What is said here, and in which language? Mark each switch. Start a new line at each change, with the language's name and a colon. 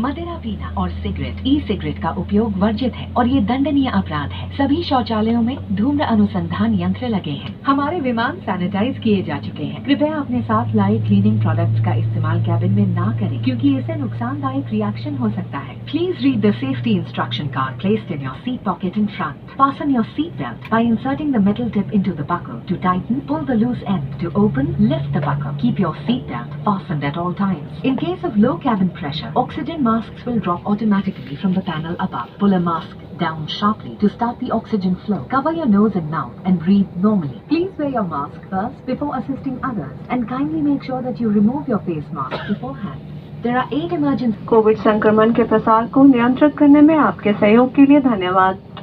Hindi: मदिरा पीना और सिगरेट, ई सिगरेट का उपयोग वर्जित है और ये दंडनीय अपराध है। सभी शौचालयों में धूम्र अनुसंधान यंत्र लगे हैं। हमारे विमान सैनिटाइज किए जा चुके हैं। कृपया अपने साथ लाए क्लीनिंग प्रोडक्ट्स का इस्तेमाल कैबिन में ना करें, क्योंकि इससे नुकसानदायक रिएक्शन हो सकता है।
English: Please read the safety instruction card placed in your seat pocket in front. Fasten your seat belt by inserting the metal tip into the buckle. To tighten, pull the loose end. To open, lift the buckle. Keep your seat belt fastened at all times. In case of low cabin pressure, oxygen masks will drop automatically from the panel above. Pull a mask down sharply to start the oxygen flow. Cover your nose and mouth and breathe normally. Please wear your mask first before assisting others and kindly make sure that you remove your face mask beforehand. There are 8 emergency.
Hindi: Covid संक्रमण के प्रसार को नियंत्रित करने में आपके सहयोग के लिए धन्यवाद।